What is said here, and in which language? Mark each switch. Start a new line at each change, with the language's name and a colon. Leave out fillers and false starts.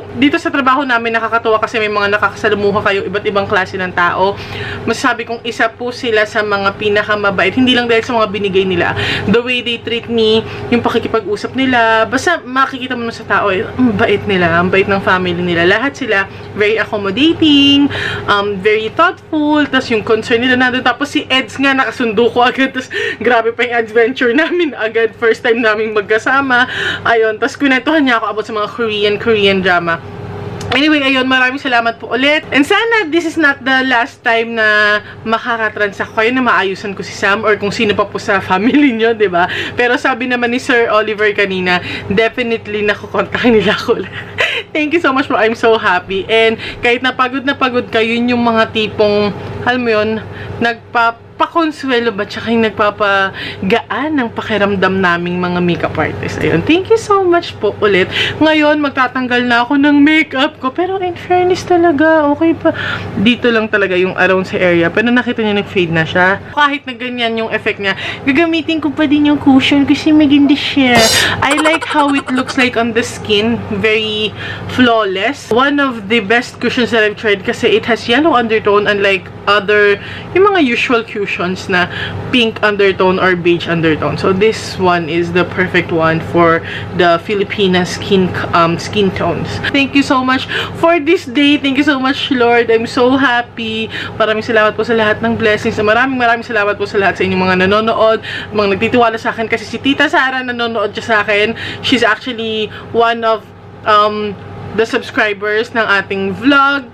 Filipino: Dito sa trabaho namin, nakakatuwa kasi may mga nakakasalamuha kayo, iba't ibang klase ng tao. Masasabi kong isa po sila sa mga pinakamabait. Hindi lang dahil sa mga binigay nila.
English: The way they treat me,
Filipino: yung pakikipag-usap nila, basta makikita mo sa tao, ang bait nila, ang bait ng family nila. Lahat sila very accommodating, very thoughtful, tapos yung concern nila nandun. Tapos si Eds nga, nakasundo ko agad, tapos grabe pa yung adventure namin agad. First time namin magkasama. Ayun, tapos kunentuhan niya ako about sa mga Korean drama. Anyway, ayun, maraming salamat po ulit. And sana
English: this is not the last time
Filipino: na makakatransact kayo na maayusan ko si Sam or kung sino pa po sa family nyo, diba? Pero sabi naman ni Sir Oliver kanina, definitely nakukontakin nila ako.
English: Thank you so much po. I'm so happy.
Filipino: And kahit napagod kayo, yun yung mga tipong, alam mo yun, nagpakonsuelo ba tsaka yung nagpapagaan ng pakiramdam naming mga makeup artists. Ayun,
English: thank you so much
Filipino: po ulit. Ngayon, magtatanggal na ako ng makeup ko. Pero in fairness talaga, okay pa. Dito lang talaga yung around sa area. Pero nakita niyo nag-fade na siya. Kahit na ganyan yung effect niya, gagamitin ko pa din yung cushion kasi maganda siya.
English: I like how it looks like on the skin. Very flawless. One of the best cushions that I've tried kasi it has yellow undertone unlike other, yung mga usual cushions na pink undertone or beige undertone. So this one is the perfect one for the Filipina skin tones. Thank you so much for this day. Thank you so much, Lord. I'm so happy.
Filipino: Maraming salamat po sa lahat ng blessings. Maraming salamat po sa lahat sa inyong mga nanonood, mga nagtitiwala sa akin kasi si Tita Sara nanonood siya sa akin.
English: She's actually one of the subscribers
Filipino: ng ating vlog.